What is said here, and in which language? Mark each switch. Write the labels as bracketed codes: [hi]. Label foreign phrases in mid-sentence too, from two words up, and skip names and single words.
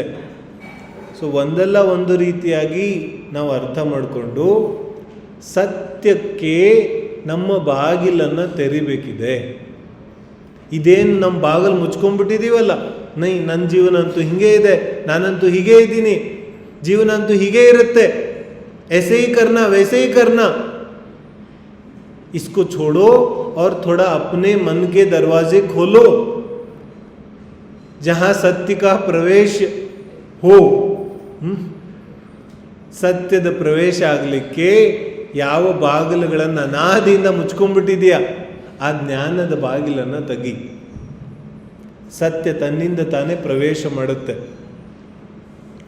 [kn] ಸೊ ಒಂದಲ್ಲ ಒಂದು ರೀತಿಯಾಗಿ ನಾವು ಅರ್ಥ ಮಾಡಿಕೊಂಡು ಸತ್ಯಕ್ಕೆ ನಮ್ಮ ಬಾಗಿಲನ್ನು ತೆರಿಬೇಕಿದೆ. ಇದೇನು ನಮ್ಮ ಬಾಗಿಲು ಮುಚ್ಕೊಂಡ್ಬಿಟ್ಟಿದ್ದೀವಲ್ಲ, ನೈ ನನ್ನ ಜೀವನ ಅಂತೂ ಹೀಗೆ ಇದೆ, ನಾನಂತೂ ಹೀಗೆ ಇದ್ದೀನಿ, ಜೀವನ ಅಂತೂ ಹೀಗೆ ಇರುತ್ತೆ, [hi] ऐसे ही करना वैसे ही करना. इसको छोड़ो और थोड़ा अपने मन के दरवाजे खोलो जहां सत्य का प्रवेश हो. [kn] ಸತ್ಯದ ಪ್ರವೇಶ ಆಗಲಿಕ್ಕೆ ಯಾವ ಬಾಗಿಲುಗಳನ್ನು ಅನಾದಿಯಿಂದ ಮುಚ್ಕೊಂಡ್ಬಿಟ್ಟಿದೆಯಾ ಆ ಜ್ಞಾನದ ಬಾಗಿಲನ್ನು ತೆಗಿ. ಸತ್ಯ ತನ್ನಿಂದ ತಾನೇ ಪ್ರವೇಶ ಮಾಡುತ್ತೆ.